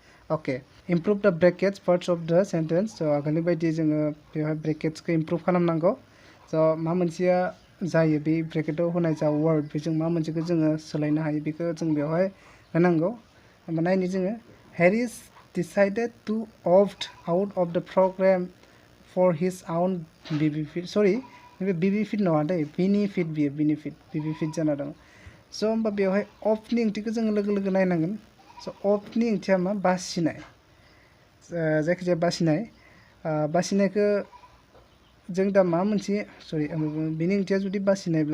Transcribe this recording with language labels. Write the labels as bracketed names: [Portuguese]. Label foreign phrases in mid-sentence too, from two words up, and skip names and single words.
[Bodo] ओके [English] improve the brackets parts of the sentence [Bodo] स' आगोलनि बायदि जोङो बेवहाय ब्रेकेट्सखौ इमप्रुभ खालामनांगौ स' मा मोनसेया जायो बे ब्रेकेटाव होनाय जा वर्ड बेजों मा मोनसेखौ जोङो सोलायनो हायो बेखौ जों बेवहाय होनांगौ होमबा नायनि जोङो हेरिस [English] decided to opt out of the program for his own benefit sorry benefit [Bodo] नङा दै benefit बियो benefit जाना दं स' होमबा बेवहाय अफ्टनि ओंथिखौ जोङो लोगो लोगो नायनांगोन स' अफ्टनि ओंथिया मा बासिनाय जायखिजाया बासिनायखौ जों दा मा मोनसे सरि बेनि ओंथिया जुदि बासिनायब्ला